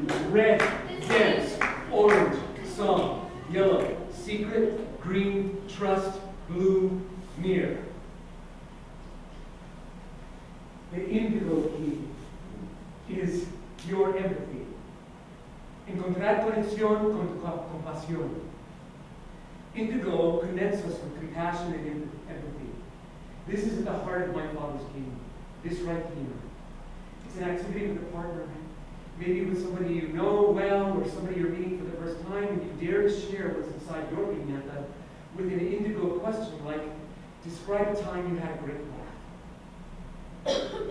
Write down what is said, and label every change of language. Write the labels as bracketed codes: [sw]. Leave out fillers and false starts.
[en] Red, dance, orange, song, yellow, secret, green, trust, blue, near. The indigo key is your empathy. [es] Encontrar conexión con tu compasión. [en] Indigo connects us with compassion and empathy. This is at the heart of my Father's kingdom. This right here. It's an activity with a partner. Maybe with somebody you know well, or somebody you're meeting for the first time, and you dare to share what's inside your piñata with an indigo question like, describe a time you had a great laugh.